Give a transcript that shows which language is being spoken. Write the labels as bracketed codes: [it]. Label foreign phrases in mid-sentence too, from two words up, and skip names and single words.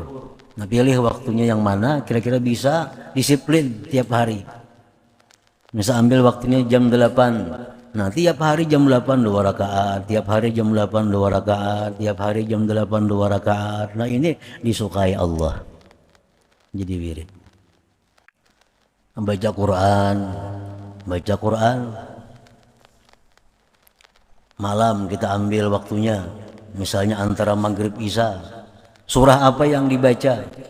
[id] Nah pilih waktunya yang mana kira-kira bisa disiplin tiap hari. Misal ambil waktunya jam 8. Nah, tiap hari jam 8 2 rakaat, tiap hari jam 8 2 rakaat, tiap hari jam 8 2 rakaat. Nah, ini disukai Allah. Jadi wirid. Baca Quran, baca Quran. Malam kita ambil waktunya, misalnya antara maghrib isya. Surah apa yang dibaca?